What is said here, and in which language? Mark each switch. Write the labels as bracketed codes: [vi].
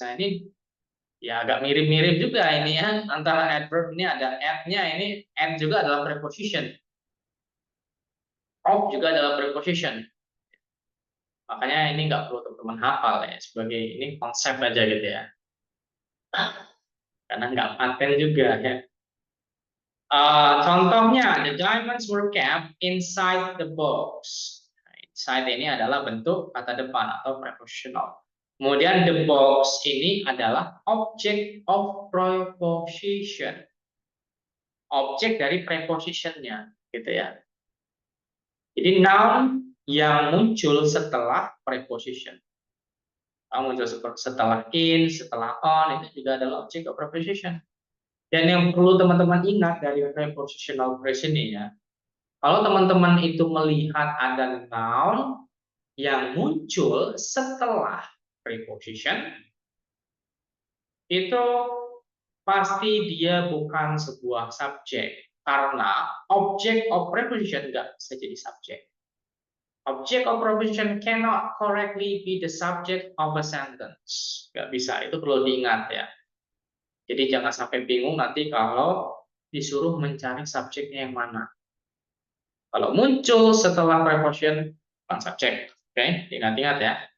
[id] Nah, ini ya agak mirip-mirip juga ini ya, antara adverb ini ada at-nya, ini at juga adalah preposition. Of juga adalah preposition. Makanya ini nggak perlu teman-teman hafal ya, sebagai ini konsep aja gitu ya. Karena nggak paten juga ya. [en] Contohnya, the diamonds were kept inside the box. [id] Inside ini adalah bentuk kata depan atau prepositional. Kemudian the box ini adalah object of preposition. Objek dari prepositionnya, gitu ya. Jadi noun yang muncul setelah preposition. Muncul setelah in, setelah on, itu juga adalah object of preposition. Dan yang perlu teman-teman ingat dari prepositional phrase ini ya, kalau teman-teman itu melihat ada noun yang muncul setelah preposition, itu pasti dia bukan sebuah subjek. Karena object of preposition nggak bisa jadi subjek. [en] Object of preposition cannot correctly be the subject of a sentence. [id] Nggak bisa, itu perlu diingat ya. Jadi jangan sampai bingung nanti kalau disuruh mencari subjeknya yang mana. Kalau muncul setelah preposition, bukan subjek. Oke, ingat-ingat ya.